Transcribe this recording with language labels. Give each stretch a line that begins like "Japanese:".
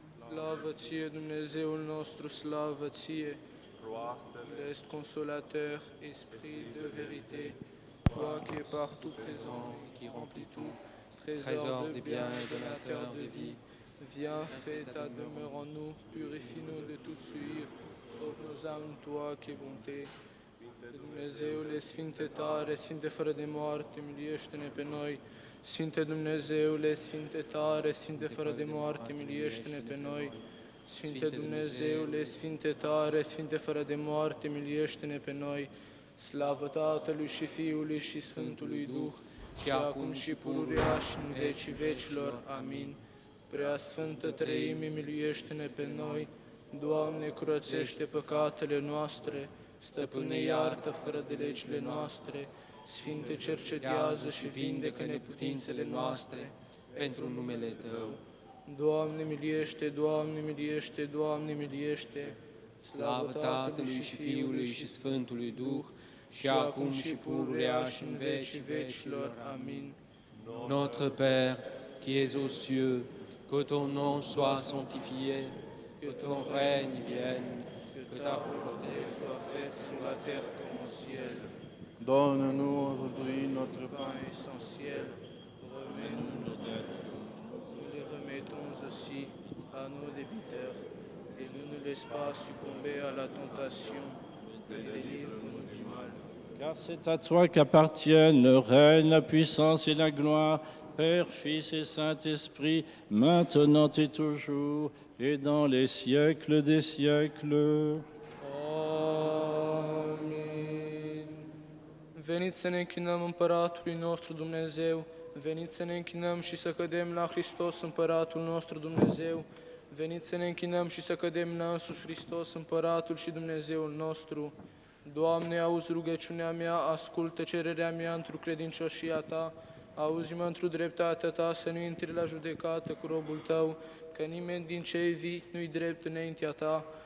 Romanian: Slavă ție, Dumnezeul nostru, slavă ție.
French: Est consolateur, esprit de vérité, toi qui es partout présent et qui remplis tout, trésor de bien et donateur de vie, viens, fais ta demeure en nous, purifie-nous de toute souillure, sauve nos âmes, toi qui es bonté.
Romanian: Dumnezeule, Sfinte tare, Sfinte fără de moarte, miliește-ne pe noi. Sfinte Dumnezeule, Sfinte tare, Sfinte fără de moarte, miliește-ne pe noi. Sfinte Dumnezeule, Sfinte tare, Sfinte fără de moarte, miliește-ne pe noi. Slavă Tatălui și Fiului și Sfântului Duh, și acum și pururea și în vecii vecilor. Amin. Prea Sfântă Treime, miluiește-ne pe noi. Doamne, curățește păcatele noastre. Stăpâne, iartă fără de legile noastre. Sfinte, cercetează și vindecă neputințele noastre. pentru numele Tău. Doamne, miliește, Doamne, miliește, Doamne, miliește. Slavă Tatălui și Fiului și Sfântului Duh, și acum și pururea și în vecii vecilor. Amin.
French: Notre Père, qui es aux cieux, que ton nom soit sanctifié, que ton règne vienne, Que ta volonté soit faite sur la terre comme au ciel. Donne-nous aujourd'hui notre pain. Pain essentiel, remets-nous nos dettes. Nous les remettons aussi à nos débiteurs. Et ne nous laisse pas succomber à la tentation, mais délivre-nous du mal. Car c'est à toi qu'appartiennent le règne, la puissance et la gloire, Père, Fils et Saint-Esprit, maintenant et toujours, et dans les siècles des siècles.
Romanian: Amin. Veniți să ne închinăm Împăratului nostru Dumnezeu, veniți să ne închinăm și să cădem la Hristos Împăratul nostru Dumnezeu, veniți să ne închinăm și să cădem la însuși Hristos Împăratul și Dumnezeul nostru. Doamne, auzi rugăciunea mea, ascultă cererea mea într-o credincioșia Ta, auzi-mă într-o dreptatea Ta, să nu intri la judecată cu robul Tău, că nimeni din cei vii nu-i drept înaintea Ta.